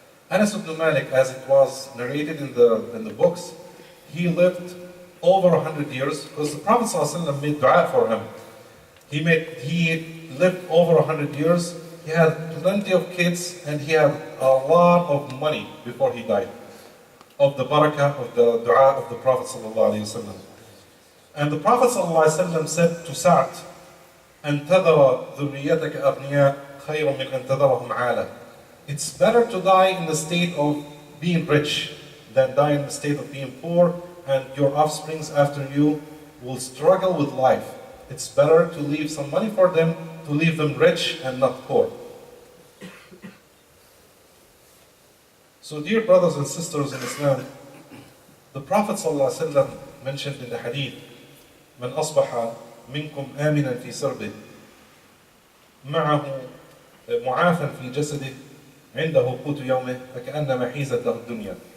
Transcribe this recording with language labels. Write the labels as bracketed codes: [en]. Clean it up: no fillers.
[en] Anas ibn Malik, as it was narrated in the books, he lived over 100 years because the Prophet ﷺ made dua for him. He lived over 100 years. He had plenty of kids and he had a lot of money before he died. Of the barakah of the dua of the Prophet ﷺ. And the Prophet ﷺ said to Sa'd, [ar] أَن تَذَرَ ذُرِّيَّتَكَ أَغْنِيَاءَ خَيْرٌ مِّنْ أَن تَذَرَهُمْ عَالَةً. [en] It's better to die in the state of being rich than die in the state of being poor, and your offsprings after you will struggle with life. It's better to leave some money for them, to leave them rich and not poor. So dear brothers and sisters in Islam, the Prophet ﷺ mentioned in the hadith, [ar] من أصبح منكم آمنا في سربه معه معافا في جسده عنده قوت يومه فكأنما حيزت له الدنيا.